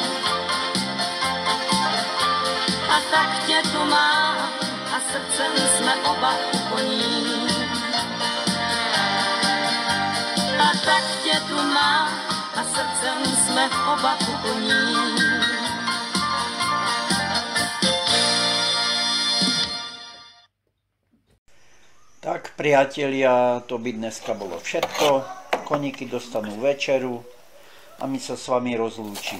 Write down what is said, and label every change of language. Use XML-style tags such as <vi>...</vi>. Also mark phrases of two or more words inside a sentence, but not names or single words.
<cs>A tak tě tu mám a srdcem jsme oba u koní. A tak tě tu mám a srdcem jsme oba u koní.</cs> <sk>Tak priatelia, to by dneska bolo všetko. Koníky dostanú večeru a my sa s vami rozlúčime.</sk>